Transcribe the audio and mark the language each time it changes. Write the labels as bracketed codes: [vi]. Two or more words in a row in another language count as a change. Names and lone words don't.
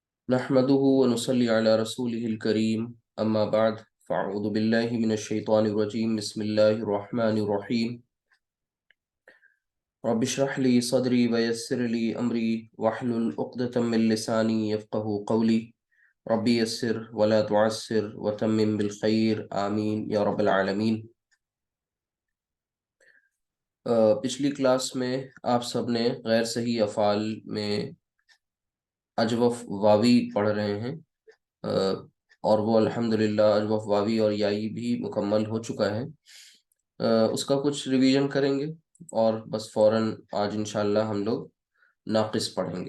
[ar] نحمده و نصلي على رسوله الكريم أما بعد فأعوذ بالله من الشيطان الرجيم بسم الله الرحمن الرحيم رب اشرح لي صدري و يسر لي أمري واحلل عقدة من لساني يفقهوا قولي رب يسر و لا تعسر و تمم بالخير آمين يا رب العالمين. [ur] پچھلی کلاس میں آپ سب نے غیر صحیح افعال میں اجوف واوی پڑھ رہے ہیں اور وہ الحمدللہ اجوف واوی اور یائی بھی مکمل ہو چکا ہے. اس کا کچھ ریویژن کریں گے اور بس فوراً آج انشاءاللہ ہم لوگ ناقص پڑھیں گے.